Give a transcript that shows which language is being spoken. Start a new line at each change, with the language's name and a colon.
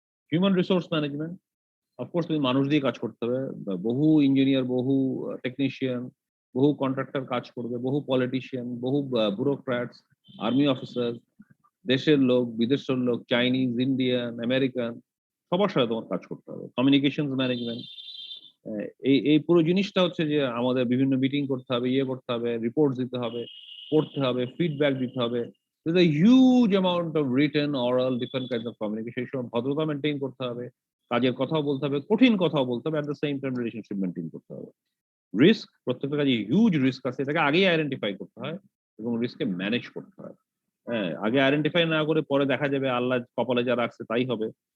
Bangla: Human resource management, of course তুমি মানুষ দিয়ে কাজ করতে হবে, বহু ইঞ্জিনিয়ার, বহু টেকনিশিয়ান, বহু কন্ট্রাক্টর কাজ করবে, বহু পলিটিশিয়ান, বহু ব্যুরোক্র্যাটস, আর্মি অফিসার, দেশের লোক, বিদেশের লোক, চাইনিজ, ইন্ডিয়ান, আমেরিকান, সবার সাথে তোমার কাজ করতে হবে। কমিউনিকেশন ম্যানেজমেন্ট, এই পুরো জিনিসটা হচ্ছে যে আমাদের বিভিন্ন মিটিং করতে হবে, করতে হবে, রিপোর্ট দিতে হবে, পড়তে হবে, ফিডব্যাক দিতে হবে।
English: There's a huge amount of written, oral, different kinds of communication.
Bangla: ভদ্রতা মেনটেন করতে হবে, কাজের কথাও বলতে হবে, কঠিন কথাও বলতে হবে,
English: at the same time
Bangla: relationship maintain করতে হবে। রিস্ক, প্রত্যেকটা কাজে হিউজ রিস্ক আছে, এটাকে আগেই আইডেন্টিফাই করতে হয় এবং রিস্ককে ম্যানেজ করতে হয়। হ্যাঁ, আগে আইডেন্টিফাই না করে পরে দেখা যাবে আল্লাহ কপালে যা রাখছে তাই হবে।